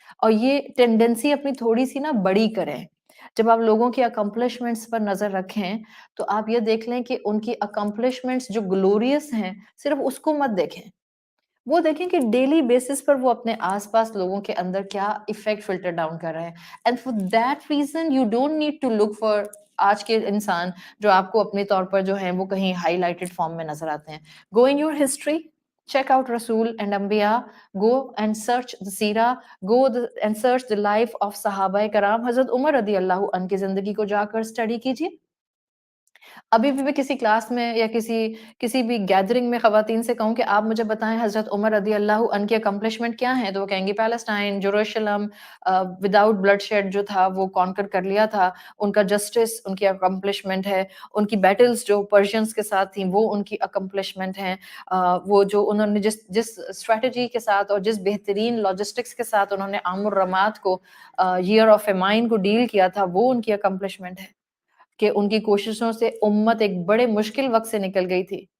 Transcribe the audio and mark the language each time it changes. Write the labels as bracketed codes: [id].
[ur] اور یہ ٹینڈنسی اپنی تھوڑی سی نا بڑی کریں. جب آپ لوگوں کی اکمپلشمنٹس پر نظر رکھیں تو آپ یہ دیکھ لیں کہ ان کی اکمپلشمنٹس جو گلوریس ہیں صرف اس کو مت دیکھیں، وہ دیکھیں کہ ڈیلی بیسس پر وہ اپنے آس پاس لوگوں کے اندر کیا ایفیکٹ فلٹر ڈاؤن کر رہے ہیں. [en] and for that reason you don't need to look for [ur] آج کے انسان جو آپ کو اپنے طور پر جو ہیں وہ کہیں ہائی لائٹڈ فارم میں نظر آتے ہیں. [en] Go in your history, check out Rasul and Anbiya, go and search the Seerah, go and search the life of Sahaba Karam. [ur] حضرت عمر رضی اللہ عنہ کی زندگی کو جا کر اسٹڈی کیجیے. ابھی بھی میں کسی کلاس میں یا کسی بھی گیدرنگ میں خواتین سے کہوں کہ آپ مجھے بتائیں حضرت عمر رضی اللہ عنہ کی اکمپلشمنٹ کیا ہیں، تو وہ کہیں گی پیلسٹائن، جروشلم، وداؤٹ بلڈ شیڈ جو تھا وہ کانکر کر لیا تھا، ان کا جسٹس ان کی اکمپلشمنٹ ہے، ان کی بیٹلز جو پرشینز کے ساتھ تھیں وہ ان کی اکمپلشمنٹ ہیں، وہ جو انہوں نے جس اسٹریٹجی کے ساتھ اور جس بہترین لاجسٹکس کے ساتھ انہوں نے عام الرماد کو ایئر آف فیمائن کو ڈیل کیا تھا، وہ ان کی اکمپلشمنٹ ہے کہ ان کی کوششوں سے امت ایک بڑے مشکل وقت سے نکل گئی تھی.